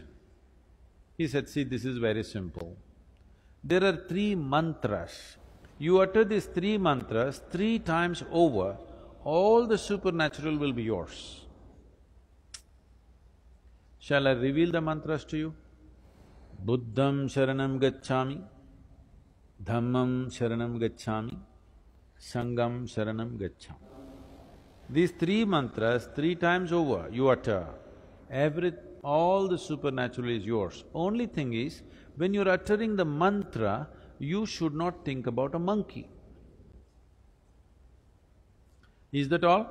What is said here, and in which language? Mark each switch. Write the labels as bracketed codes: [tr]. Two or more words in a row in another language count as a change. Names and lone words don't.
[en] He said, see, this is very simple. There are 3 mantras. You utter these 3 mantras 3 times over, all the supernatural will be yours. Shall I reveal the mantras to you? [pi] Buddham sharanam gacchami, Dhammam sharanam gacchami, Sangham sharanam gacchami. [en] These 3 mantras 3 times over you utter, all the supernatural is yours. Only thing is, when you're uttering the mantra, you should not think about a monkey. Is that all?